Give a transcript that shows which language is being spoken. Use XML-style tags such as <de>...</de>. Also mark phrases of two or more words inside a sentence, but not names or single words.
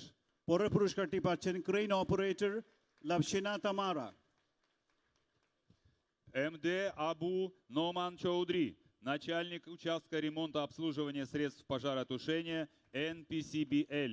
<bn>পরের পুরস্কারটি পাচ্ছেন ক্রেন অপারেটর লাভসিনা তামারা।</bn> <ru>МД Абу Номан Чоудри, начальник участка ремонта обслуживания средств пожаротушения NPCBL.</ru>